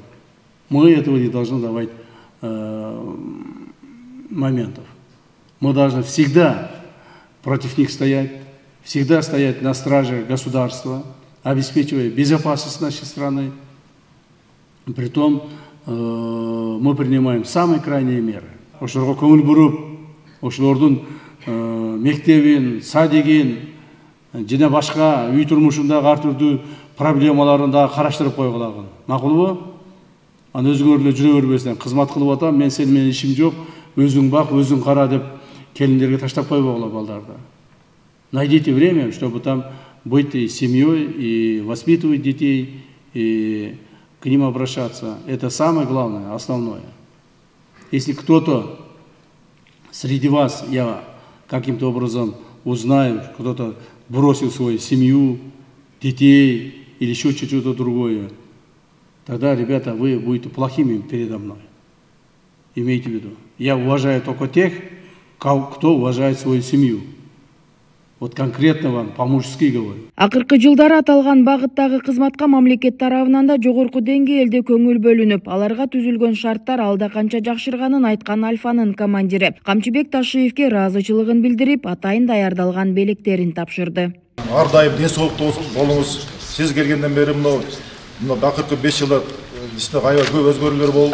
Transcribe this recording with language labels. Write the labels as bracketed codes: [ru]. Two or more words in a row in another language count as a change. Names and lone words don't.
[ru] Мы этого не должны давать моментов. Мы должны всегда против них стоять, всегда стоять на страже государства, обеспечивая безопасность нашей страны. Притом мы принимаем самые крайние меры. [ky] Ошолорго көңүл буруп, ошолордун мектебин, садигин, жана башка үй турмушундагы ар түрдүү проблемаларын да караштырып койгулагын. Макулбу? Аны өзүңөр эле жүрө бербесиңер. Кызмат кылып атам, мен сени менен ишим жок, өзүң бак, өзүң кара деп келиндерге таштап койбогула балдарды. [ru] Найдите время, чтобы там быть и семьей, и воспитывать детей, и к ним обращаться. Это самое главное, основное. Если кто-то среди вас, я каким-то образом узнаю, кто-то бросил свою семью, детей или еще что-то другое, тогда, ребята, вы будете плохими передо мной. Имейте в виду. Я уважаю только тех, кто уважает свою семью. Вот конкретно вам по-мужски говорю. [ky] Акыркы жылдары аталган багыттагы кызматка мамлекет тарабынан да жогорку деңгээлде көңүл бөлүнүп, аларга түзүлгөн шарттар алда канча жакшырганын айткан Альфанын командири Камчыбек Ташиевке ыраазычылыгын билдирип, Атайын даярдалган белектерин тапшырды. Ар дайым ден соолуктуу болуңуз. Сиз келгенден бери мына акыркы 5 жылда бизде аябай көп өзгөрүүлөр болду.